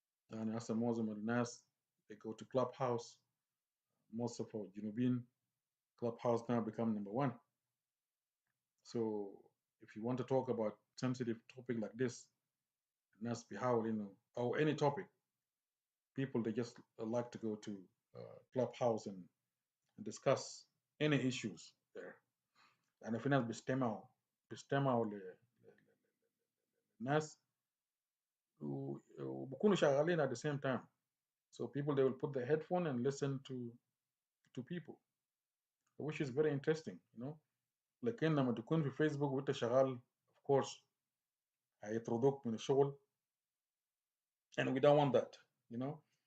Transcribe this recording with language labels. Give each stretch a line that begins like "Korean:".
Arabic: يعني هسه معظم الناس
English: they go to clubhouse. Most of our جنوبين clubhouse now become number one. So if you want to talk about sensitive topic like this,
Arabic: الناس بيحاول انه
English: or any topic, people they just like to go to clubhouse and discuss any issues there.
Arabic: يعني في ناس بيستمعوا للناس وبكونوا شغالين
English: at the same time. So people they will put their headphone and listen to people, which is very interesting, you know.
Arabic: لكن لما تكون في فيسبوك وانت شغال,
English: of course
Arabic: هيطردوك من الشغل,
English: and we don't want that, you know.